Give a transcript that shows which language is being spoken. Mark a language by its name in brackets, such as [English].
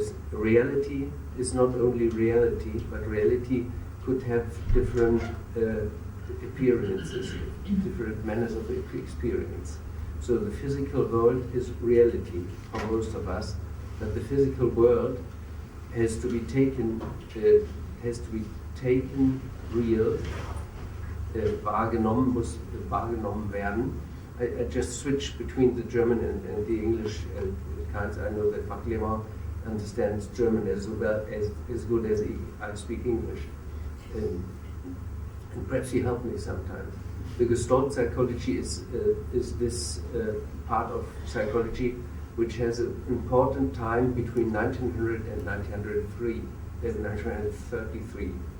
[English] Reality is not only reality, but reality could have different appearances, different manners of experience. So the physical world is reality for most of us, but the physical world has to be taken real. [German] Wahrgenommen muss wahrgenommen werden. [English] I just switched between the German and the English kinds. I know that Marc understands German as good as I speak English, and perhaps he helped me sometime. The Gestalt psychology is this part of psychology which has an important time between 1900 and 1933.